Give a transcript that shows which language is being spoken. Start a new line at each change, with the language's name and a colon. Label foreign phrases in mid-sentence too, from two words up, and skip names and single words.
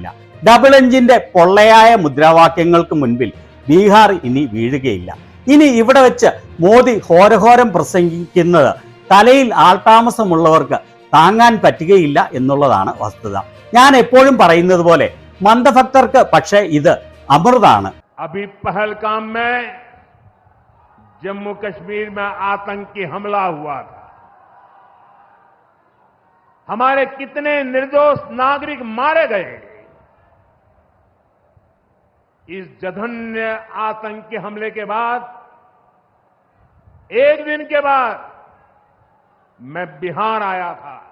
English: double engine
Malayalam: പൊള്ളയായ മുദ്രാവാക്യങ്ങൾക്ക് മുൻപിൽ ബീഹാർ ഇനി വീഴുകയില്ല. ഇനി ഇവിടെ വെച്ച് മോദി ഘോരഘോരം പ്രസംഗിക്കുന്നത് തലയിൽ ആൾതാമസമുള്ളവർക്ക് താങ്ങാൻ പറ്റുകയില്ല എന്നുള്ളതാണ് വസ്തുത. ഞാൻ എപ്പോഴും പറയുന്നത് പോലെ മന്ദഭക്തർക്ക് പക്ഷേ ഇത് അമൃതാണ്.
Hindi: अभी पहलगाम में जम्मू कश्मीर में आतंकी हमला हुआ था, हमारे कितने निर्दोष नागरिक मारे गए। इस जघन्य आतंकी हमले के बाद, एक दिन के बाद मैं बिहार आया था